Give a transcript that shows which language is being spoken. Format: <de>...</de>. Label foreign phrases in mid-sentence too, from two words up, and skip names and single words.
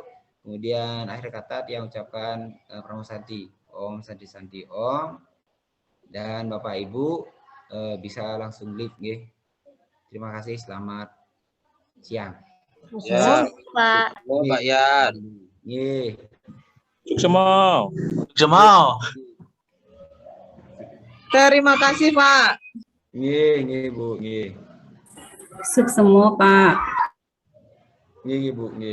<id>Kemudian akhir kata yang ucapkan Pramu Santi,</id> <sa>Om Santi Santi Om,</sa> <id>dan Bapak Ibu bisa langsung live. Terima kasih, selamat siang. Ya, Pak. Pak Yan. Semua. Terima kasih, Pak. Bu, Suk semua, Pak. Bu,</id>